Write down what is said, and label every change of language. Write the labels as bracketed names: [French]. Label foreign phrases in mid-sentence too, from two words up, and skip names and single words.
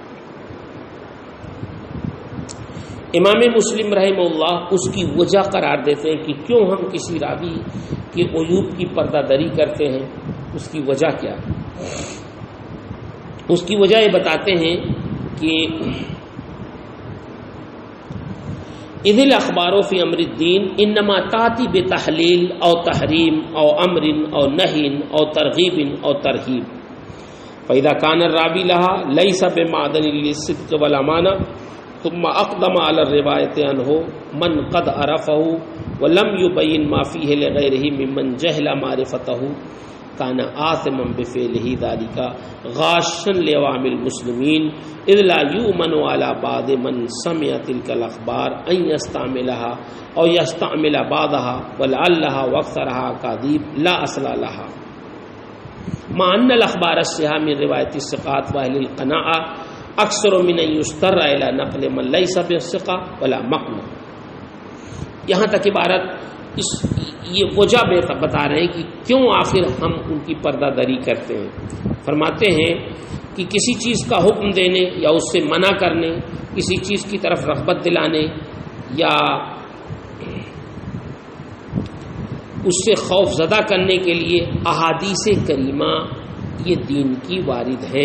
[Urdu] امام مسلم رحمہ اللہ اس کی وجہ قرار دیتے ہیں کہ کیوں ہم کسی راوی کے عیوب کی پردہ دری کرتے ہیں. اس کی وجہ کیا؟ اس کی وجہ یہ بتاتے ہیں کہ [Arabic] اذ الاخبار فی امر الدین انما تاتی بتحلیل او تحریم او امر او نہی او ترغیب او ترہیب فاذا کان الراوی لها لیس بمعدن للصدق والامانہ ثم اقدم على الروایت عنہ من قد عرفه ولم يبین ما فیہ لغیرہ ممن جہل معرفتہ کان آثما بفعلہ ذلک غاشا لعوام المسلمین اذ لا یؤمن علی بعض من سمع تلک الاخبار ان یستعملها او یستعمل بعضها ولعلها واکثرها اکاذیب لا اصل لها مع ان الاخبار الصحیحہ من روایت الثقات واہل القناعة اکثر من ان یستر الى نقل من لیس بثقہ ولا مقنع. [Urdu] یہاں تک عبارت یہ وجہ بتا رہے ہیں کہ کیوں آخر ہم ان کی پردہ دری کرتے ہیں. فرماتے ہیں کہ کسی چیز کا حکم دینے یا اس سے منع کرنے، کسی چیز کی طرف رغبت دلانے یا اس سے خوف زدہ کرنے کے لیے احادیث کریمہ یہ دین کی وارد ہے.